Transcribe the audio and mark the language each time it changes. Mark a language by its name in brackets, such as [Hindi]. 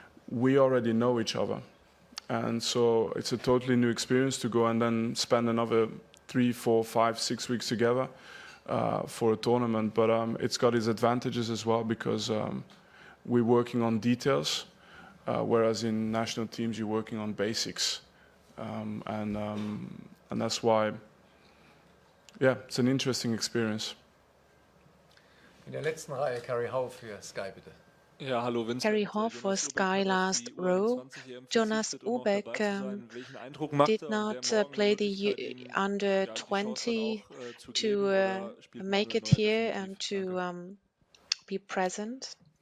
[English] We already know each other, and so it's a totally new experience to go and then spend another 3, 4, 5, 6 weeks together for a tournament. But it's got its advantages as well because we're working on details, whereas in national teams you're working on basics. And that's why, yeah, it's an interesting experience. [German] In der letzten Reihe Carrie Howe für Sky, bitte. Ja, hallo Vincent. [English] Carrie Howe for Sky last row. Jonas Ubek did not play the under 20 to make it here and to be present.